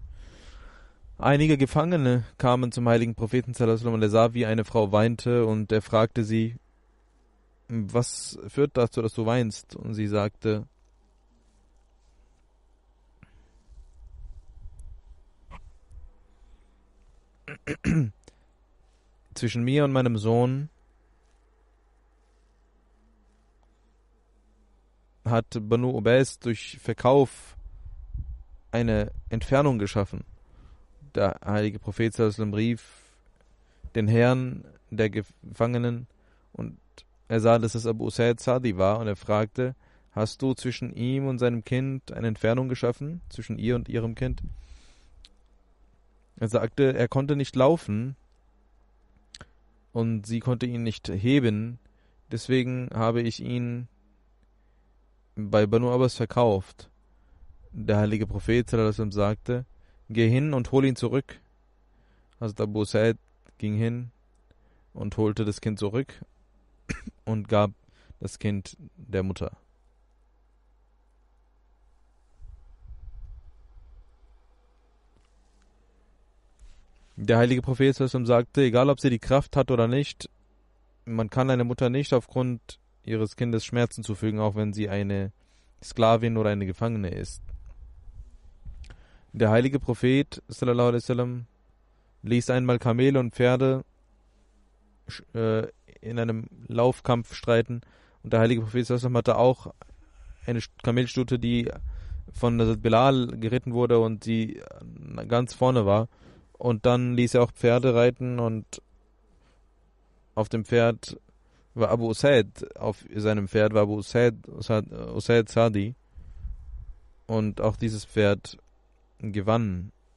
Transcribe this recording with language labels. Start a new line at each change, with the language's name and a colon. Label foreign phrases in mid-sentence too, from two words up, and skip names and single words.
German: Einige Gefangene kamen zum heiligen Propheten
Arabic: صلى الله عليه وسلم
German: und er sah, wie eine Frau weinte, und er fragte sie: Was führt dazu, dass du weinst? Und sie sagte: Zwischen mir und meinem Sohn hat Banu Ubays durch Verkauf eine Entfernung geschaffen. Der heilige Prophet
Arabic: صلى الله عليه وسلم
German: rief den Herrn der Gefangenen und er sah, dass es Abu Usaid Sadi war, und er fragte: Hast du zwischen ihm und seinem Kind eine Entfernung geschaffen, zwischen ihr und ihrem Kind? Er sagte, er konnte nicht laufen und sie konnte ihn nicht heben, deswegen habe ich ihn bei Banu Abbas verkauft. Der heilige Prophet
Arabic: صلى الله عليه وسلم
German: sagte: Geh hin und hol ihn zurück. Also Abu Usaid ging hin und holte das Kind zurück und gab das Kind der Mutter. Der heilige Prophet
Arabic: صلى الله عليه وسلم
German: sagte, egal ob sie die Kraft hat oder nicht, man kann einer Mutter nicht aufgrund ihres Kindes Schmerzen zufügen, auch wenn sie eine Sklavin oder eine Gefangene ist. Der heilige Prophet
Arabic: صلى الله عليه وسلم
German: ließ einmal Kamele und Pferde in einem Laufkampf streiten, und der heilige Prophet
Arabic: صلى الله عليه وسلم
German: hatte auch eine Kamelstute, die von Hazrat Bilal geritten wurde und die ganz vorne war, und dann ließ er auch Pferde reiten, und auf dem Pferd war Abu Usaid, auf seinem Pferd war Abu Usaid Sadi, und auch dieses Pferd gewann.